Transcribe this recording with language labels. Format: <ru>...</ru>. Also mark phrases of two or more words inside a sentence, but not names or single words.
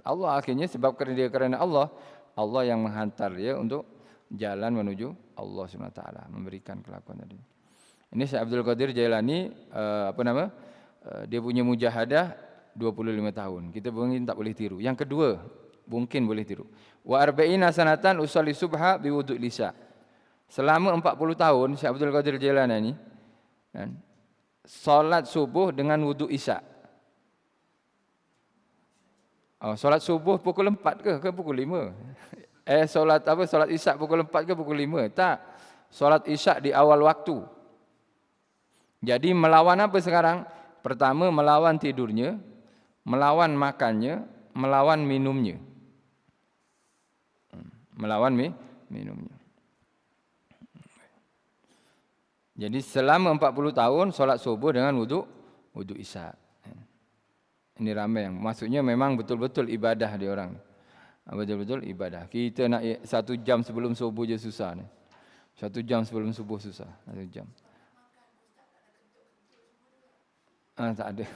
<ms>Allah akhirnya sebab kerana Allah yang menghantar dia untuk jalan menuju Allah SWT, memberikan kelakuan tadi. Ini Syekh Abdul Qadir Jailani dia punya mujahadah 25 tahun. Kita mungkin tak boleh tiru. Yang kedua, mungkin boleh tiru.</ms> <ar>وأربعين سنة أصلي الصبح بوضوء العشاء.</ar> <ms>Selama 40 tahun Syekh Abdul Qadir Jailani ni solat subuh dengan wudu isya. Solat subuh pukul 4 ke pukul 5? Solat isya pukul 4 ke pukul 5? Tak. Solat isya di awal waktu. Jadi melawan apa sekarang? Pertama melawan tidurnya, melawan makannya, melawan minumnya. Melawan minumnya. Jadi selama 40 tahun solat subuh dengan wudu isya. Ini ramai yang maksudnya memang betul-betul ibadah dia orang. Betul-betul ibadah. Kita nak 1 jam sebelum subuh je susah ni. 1 jam sebelum subuh susah. 1 jam. Tak ada.</ms>